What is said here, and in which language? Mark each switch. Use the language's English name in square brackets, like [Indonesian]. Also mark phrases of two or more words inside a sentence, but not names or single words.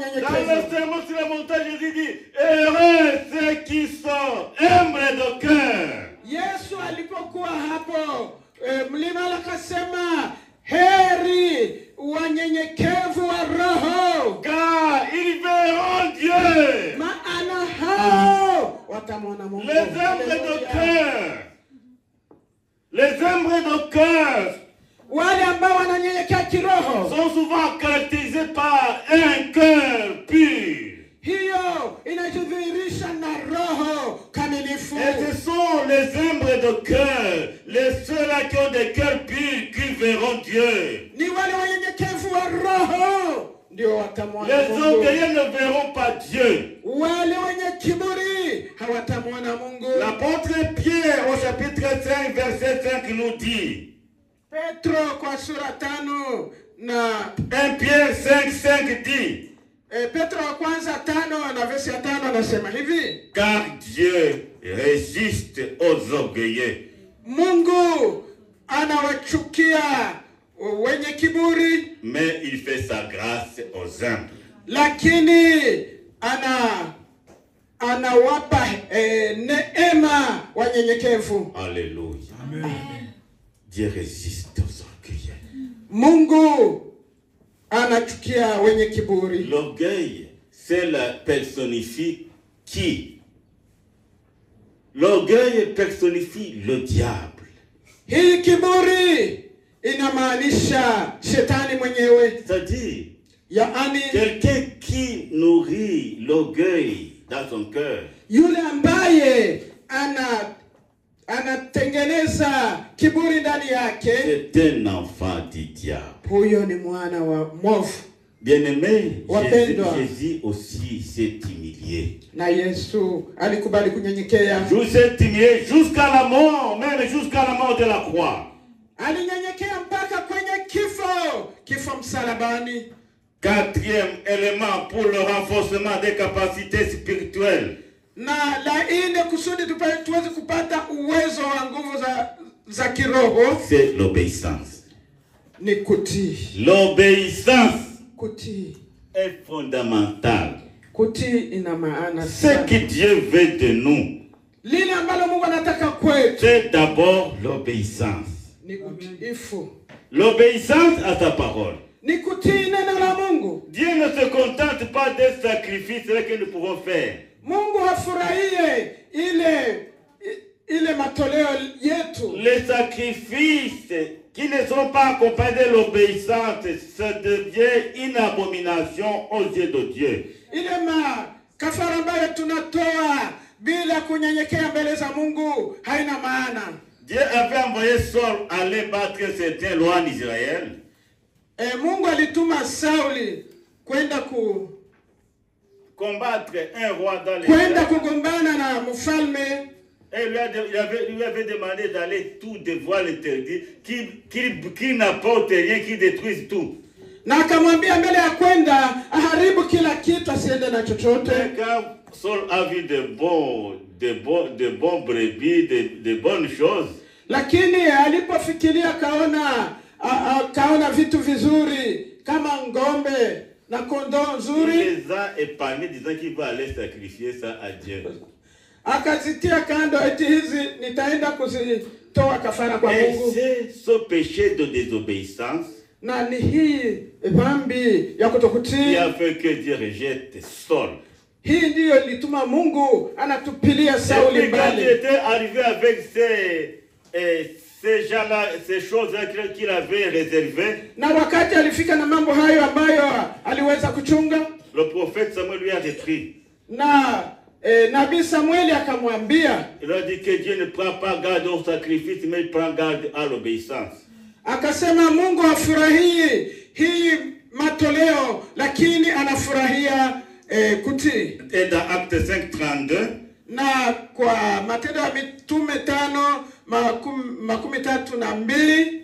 [French] Dans le [Swahili] unyenyekevu. [French] sermon sur la montagne, Jésus dit, heureux ceux qui sont humbles de cœur. [Swahili] Yesu alipokuwa hapo mlima akasema heri wanyenyekevu wa roho, [French] Car ils verront Dieu. [Swahili] maana hao watamwona Mungu. [French] Les humbles de cœur. Les humbles de cœur [Swahili] Wale ambao wananyenyekea kiroho, [French] sont souvent caractérisés par un cœur pur. [Swahili] hiyo inajidhihirisha na roho kamilifu. [French] Et ce sont les humbles de cœur, les ceux-là qui ont des cœurs purs, qui verront Dieu. [Swahili] Ni wale wanyenyekevu wa roho ndio watamwona [French] Les [Swahili] Mungu. [French] orgueilleux ne verront pas Dieu. [Swahili] Wale wenye kiburi hawatamwona Mungu. [French] L'apôtre Pierre au chapitre 5 verset 5 nous dit, [Swahili] Petro kwa sura 5 na [French] 1 Pierre 5 dit, [Swahili] Petro wa kwanza 5 na verse ya 5 anasema hivi: [French] car Dieu résiste aux orgueilleux. [Swahili] Mungu anawachukia wenye kiburi, [French] Mais il fait sa grâce aux humbles. [Swahili] lakini anawapa neema wanyenyekevu. [French] Alléluia. Amen. Dieu résiste aux orgueilleux. [Swahili] Mungu anachukia wenye kiburi. [French] L'orgueil, c'est la personnifie qui? L'orgueil personnifie le diable. [Swahili] Hii kiburi inamaanisha shetani mwenyewe. [French] C'est-à-dire, [Swahili] Yaani [French] quelqu'un qui nourrit l'orgueil dans son cœur, [Swahili] yule ambaye anatengeneza kiburi ndani yake, [French] c'est un enfant du diable. [Swahili] huyo ni mwana wa mwovu. [French] Bien-aimé, [Swahili] Wapendwa. [French] Jésus aussi s'est humilié. [Swahili] Na Yesu alikubali kunyenyekea. [French] Jésus s'est humilié jusqu'à la mort, même jusqu'à la mort de la croix. [Swahili] Alinyenyekea mpaka kwenye kifo msalabani. [French] Quatrième élément pour le renforcement des capacités spirituelles. [Swahili] Na la nne kusudi tuweze kupata uwezo wa nguvu za kiroho [French] C'est l'obéissance. [Swahili] ni kutii. [French] L'obéissance [Swahili] Kutii. [French] est fondamentale. [Swahili] Kutii ina maana [French] Ce [Swahili] sana. [French] que Dieu veut de nous, [Swahili] Lile ambalo Mungu anataka kwetu [French] c'est d'abord l'obéissance. [Swahili] ni utiifu. [French] L'obéissance à sa parole. [Swahili] Ni kutii neno la Mungu. [French] Dieu ne se contente pas des sacrifices que nous pouvons faire. [Swahili] Mungu hafurahie ile matoleo yetu. [French] Les sacrifices qui ne sont pas accompagnés de l'obéissance, ça devient une abomination aux yeux de Dieu. [Swahili] Ile kafara ambayo tunatoa bila kunyenyekea mbele za Mungu haina maana. [French] Dieu avait envoyé Saul aller battre certains rois en Israël. [Swahili] Mungu alituma Sauli kwenda [French] combattre un roi dans les [Swahili] kwenda kugombana na mfalme. [French] Et lui avait demandé d'aller tout devoir l'interdire, qu'il n'apporte rien, qu'il détruise tout. [Swahili] Na akamwambia mbele ya kwenda aharibu kila kitu, asiende na chochote. [French] Quand Saul a vu de bons brebis, de bonnes choses, [Swahili] Lakini alipofikiria kaona vitu vizuri kama ngombe na kondoo [French] Il [Swahili] nzuri, [French] les a épargnés disant qu'il va aller sacrifier ça à Dieu. [Swahili] akazitia kando, eti hizi nitaenda kuzitoa kafara kwa [French] Et [Swahili] Mungu. [French] c'est ce péché de désobéissance [Swahili] Na ni hii dhambi ya [French] qui [Swahili] kutokutii, [French] a fait que Dieu rejette Saul. [Swahili] hii ndiyo ilituma Mungu anatupilia Sauli [French] Et puis quand il [Swahili] mbali. [French] était arrivé avec ces gens-là, ces choses-là qu'il avait réservées, [Swahili] Na wakati alifika na mambo hayo ambayo aliweza kuchunga, [French] le prophète Samuel lui a repris. [Swahili] na nabii Samueli akamwambia, [French] Il a dit que Dieu ne prend pas garde au sacrifice, mais il prend garde à l'obéissance. [Swahili] akasema Mungu hafurahii hii matoleo, lakini anafurahia kutii. [French] Et dans Acte 5:32, [Swahili] Na kwa Matendo ya Mitume 5:32